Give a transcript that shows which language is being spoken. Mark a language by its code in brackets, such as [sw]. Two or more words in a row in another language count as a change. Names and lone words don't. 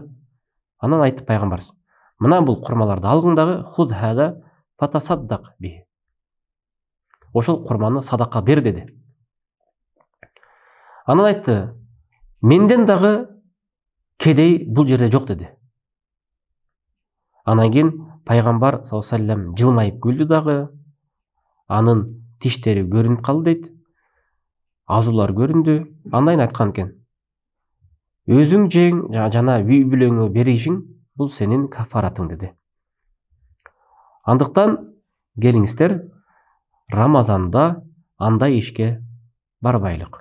[ky] Анан айтты пайгамбарыбыз: мына бул курмаларды алгың дагы, [ar] خذ هذا فتصدق به. [ky] Ошол курманы садака бер деди. Анан айтты: менден дагы кедей бул жерде жок деди. Анан кийин пайгамбар [ar] صلى الله عليه وسلم [ky] жылмайып күлдү дагы. Анын тиштери көрүнүп калды дейт. Азуулар көрүндү. Андан айткан экен: өзүң жең жана үй бүлөңө беришиң бул сенин кафаратың деди. Андыктан келиңиздер, Рамазанда андай ишке барбайлык.